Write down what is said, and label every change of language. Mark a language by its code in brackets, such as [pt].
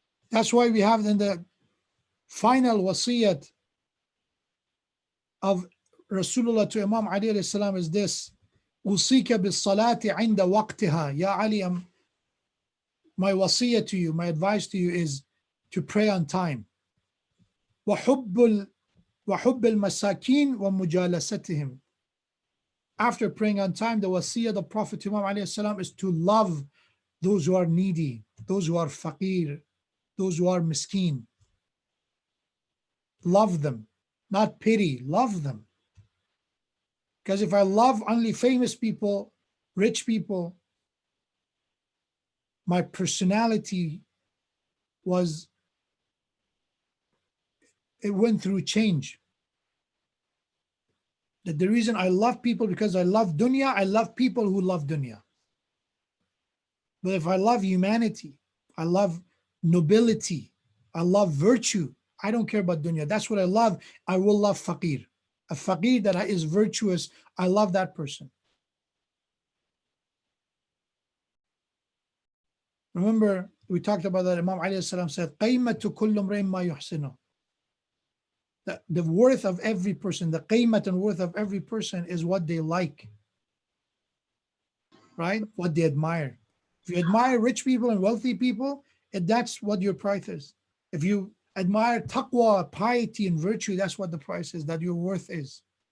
[en] That's why we have in the final wasiyat of Rasulullah to Imam Ali alayhi salam is this: [ar] Usika bis salati inda waqtiha. [en] Ya Ali, my wasiyah to you, my advice to you is to pray on time. [ar] وحب المساكين ومجالستهم. [en] After praying on time, the wasiyah the Prophet Imam alayhi salam is to love those who are needy, those who are faqir, those who are miskeen. Love them, not pity, love them. Because if I love only famous people, rich people, my personality it went through change. That the reason I love people because I love dunya, I love people who love dunya. But if I love humanity, I love nobility, I love virtue, I don't care about dunya. That's what I love. I will love faqir. A faqir that is virtuous, I love that person. Remember, we talked about that. Imam alayhi salam said, [ar] قَيْمَةُ كُلُّ امْرِئٍ مَا يُحْسِنُهُ. [en] The worth of every person, the qiymat and worth of every person is what they like, right? What they admire. If you admire rich people and wealthy people, that's what your price is. If you admire taqwa, piety, and virtue, that's what the price is, that your worth is.